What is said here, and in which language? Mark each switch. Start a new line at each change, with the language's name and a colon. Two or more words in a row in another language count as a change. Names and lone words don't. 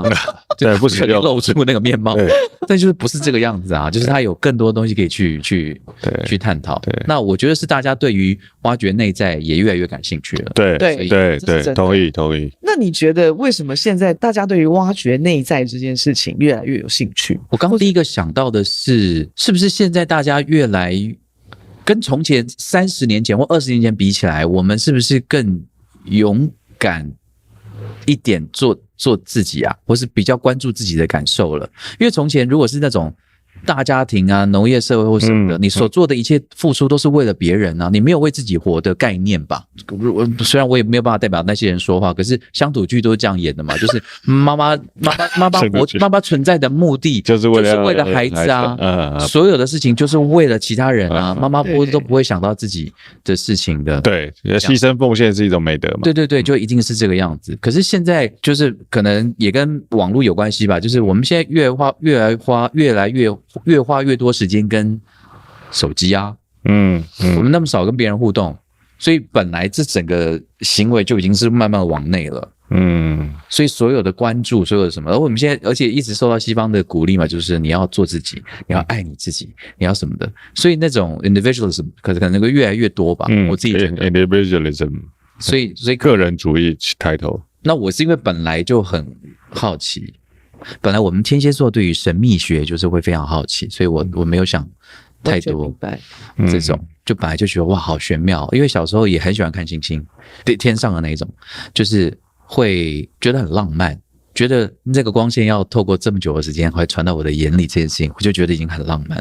Chinese: 對，不實用，露出那個面貌，但就是不是這個樣子啊，就是它有更多東西可以去探討。那我覺得是大家對於挖掘內在也越來越感興趣了。對，同意。那你覺得為什麼現在大家對於挖掘內在這件事情越来越有興趣？我刚第一個想到的是不是現在大家越來跟從前30年前或20年前比起來，我們是不是更勇敢一點做自己啊，或是比較關注自己的感受了？因為從前如果是那種大家庭啊、農業社會或什麼的，你所做的一切付出都是為了別人啊，你沒有為自己活的概念吧？雖然我也沒有辦法代表那些人說話，可是鄉土劇都是這樣演的嘛，就是媽媽存在的目的就是為了孩子啊，所有的事情就是為了其他人啊，媽媽都不會想到自己的事情的。對，犧牲奉獻是一種美德嘛。對，就一定是這個樣子。可是現在就是可能也跟網絡有關係吧，就是我們現在越花越多時間跟手機啊，我們那麼少跟別人互動，所以本來這整個行為就已經是慢慢往內了，所以所有的關注，所有的什麼，而我們現在而且一直受到西方的鼓勵嘛，就是你要做自己，你要愛你自己，你要什麼的，所以那種 individualism 可能會越來越多吧，我自己覺得 individualism，所以個人主義抬頭。那我是因為本來就很好奇。本來我們天蠍座對於神秘學就是會非常好奇，所以我沒有想太多這種，就本來就覺得哇好玄妙，因為小時候也很喜歡看星星，天上的那一種，就是會覺得很浪漫，覺得這個光線要透過這麼久的時間會傳到我的眼裡，這件事情我就覺得已經很浪漫了。